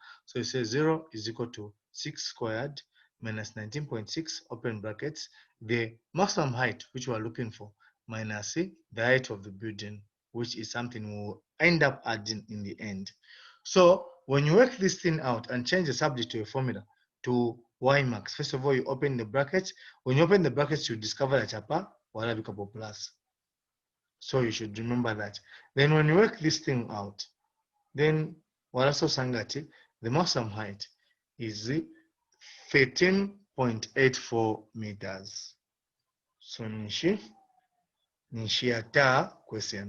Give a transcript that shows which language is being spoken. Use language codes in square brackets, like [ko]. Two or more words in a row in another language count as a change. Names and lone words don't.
[en] So you say 0 is equal to 6 squared minus 19.6 open brackets, the maximum height which we are looking for, minus the height of the building, which is something we'll end up adding in the end. So when you work this thing out and change the subject to a formula to y max. First of all, you open the brackets. When you open the brackets, you discover that [bem] apa wala bikapo [en] plus. So you should remember that. Then when you work this thing out, then [bem] wala so sangati, [en] the maximum height is 13.84 meters. [bem] So nishi ata question.